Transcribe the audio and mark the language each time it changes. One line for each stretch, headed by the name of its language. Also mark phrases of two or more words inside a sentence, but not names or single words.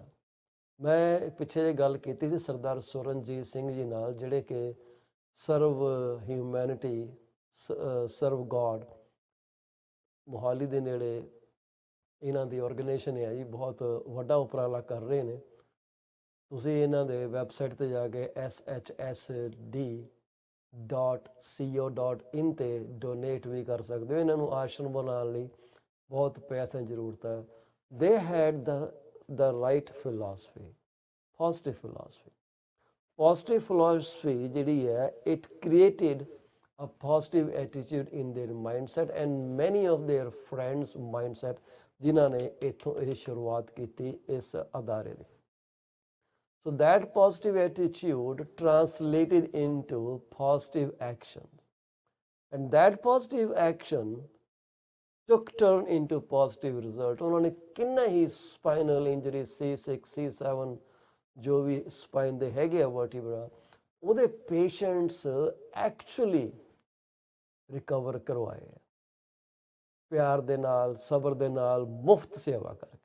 Punjabi: ਮੈਂ ਪਿੱਛੇ ਜਿਹੇ ਗੱਲ ਕੀਤੀ ਸੀ ਸਰਦਾਰ ਸੁਰਨਜੀਤ ਸਿੰਘ ਜੀ ਨਾਲ, ਜਿਹੜੇ ਕਿ ਸਰਵ ਹਿਊਮੈਨਿਟੀ, ਸਰਵ ਗੋਡ, ਮੋਹਾਲੀ ਦੇ ਨੇੜੇ ਇਹਨਾਂ ਦੀ ਆਰਗੇਨਾਈਜੇਸ਼ਨ ਹੈ ਜੀ, ਬਹੁਤ ਵੱਡਾ ਉਪਰਾਲਾ ਕਰ ਰਹੇ ਨੇ। ਤੁਸੀਂ ਇਹਨਾਂ ਦੇ ਵੈਬਸਾਈਟ 'ਤੇ ਜਾ ਕੇ shsd.co.in 'ਤੇ ਡੋਨੇਟ ਵੀ ਕਰ ਸਕਦੇ ਹੋ। ਇਹਨਾਂ ਨੂੰ ਆਸ਼ਰਮ ਬਣਾਉਣ ਲਈ ਬਹੁਤ ਪੈਸਿਆਂ ਦੀ ਜ਼ਰੂਰਤ ਹੈ।
English: ਦੇ ਹੈਡ the right philosophy, positive philosophy। Positive philosophy
Punjabi: ਜਿਹੜੀ ਹੈ,
English: it created a positive attitude in their mindset and many of their friends mindset,
Punjabi: ਜਿਨ੍ਹਾਂ ਨੇ ਇੱਥੋਂ ਇਹ ਸ਼ੁਰੂਆਤ ਕੀਤੀ ਇਸ ਅਦਾਰੇ ਦੀ।
English: So that positive attitude translated into positive actions, and that positive action took turn into positive result।
Punjabi: ਉਹਨਾਂ ਨੇ ਕਿੰਨਾ ਹੀ
English: spinal injury
Punjabi: C6 C7 ਜੋ ਵੀ ਸਪਾਈਨ ਦੇ ਹੈਗੇ ਆ ਵਰਟੀਬਰਾ, ਉਹਦੇ
English: patients actually recover
Punjabi: ਕਰਵਾਏ ਆ, ਪਿਆਰ ਦੇ ਨਾਲ, ਸਬਰ ਦੇ ਨਾਲ, ਮੁਫਤ ਸੇਵਾ ਕਰਕੇ।